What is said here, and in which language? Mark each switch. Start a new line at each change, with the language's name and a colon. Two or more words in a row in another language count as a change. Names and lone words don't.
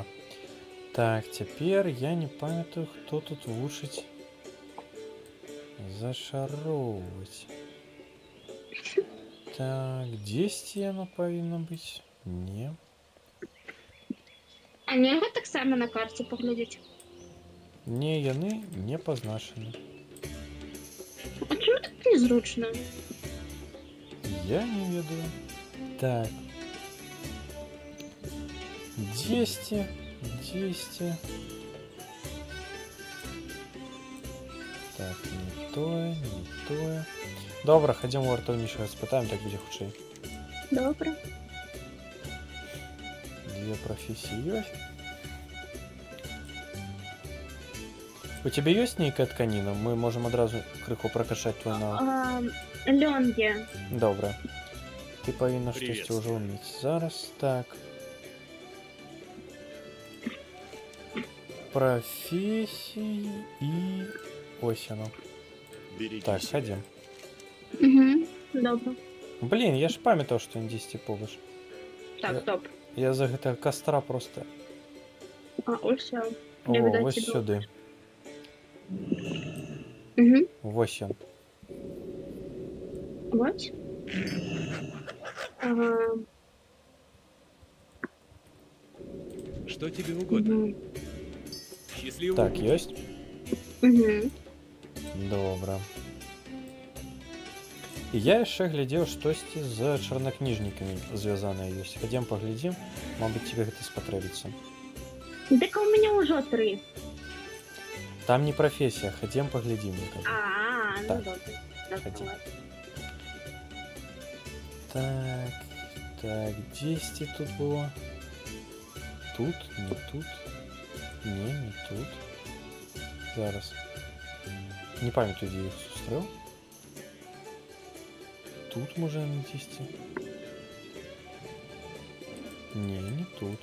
Belarusian: Так, цяпер я не памятаю, хто тут вучыць зашароўваць. Так, дзесьці яно павінна быць? Не. А нельга таксама на карце паглядзець? Не, яны не пазначаны. А чому так незручно? Я не ведаю. Так. Дзесьці. Так, не тое, не тое. Добра, хадзім у вартаўнічага, спытаем, так будзе хутчэй.
Ukrainian: Добре.
Russian: Две профессии есть. У тебя есть
Belarusian: нейкая тканіна?
Russian: Мы можем адразу крыху прокачать твой навык.
Ukrainian: Лён є. Добре.
Belarusian: Ты павінна
Russian: Привет.
Belarusian: штосьці ўжо ўмець. Зараз так.
Russian: Профессии и
Belarusian: ось оно.
Russian: Берегись. Так, ходим.
Ukrainian: Угу. Добре.
Belarusian: Блин, я ж памятаў, што ён 10 побач. Так, стоп. Я за гэтага костра просто...
Ukrainian: А, ось все. О,
Russian: Я, видать,
Belarusian: вось іду. сюды. Угу. Вось ён.
Russian: Вот. Ага. Что тебе угодно? Угу. Счастливо. Так,
Belarusian: ёсць? Угу. Добра. І я яшчэ глядзеў штосьці з чарнакніжнікамі звязанае ёсць. Хадзем паглядзім, мабыць, тебе гэта спатрэбіцца.
Russian: Так у меня уже 3. Там не профессия,
Belarusian: хадзем паглядзім. Я кажу. А, ну Так.
Ukrainian: добре. Ходи. Так, так, 10 тут было.
Russian: Тут, не тут. Не тут.
Belarusian: Зараз. Не памятаю, дзе я іх сустрэў. Тут можа на 10. Не тут.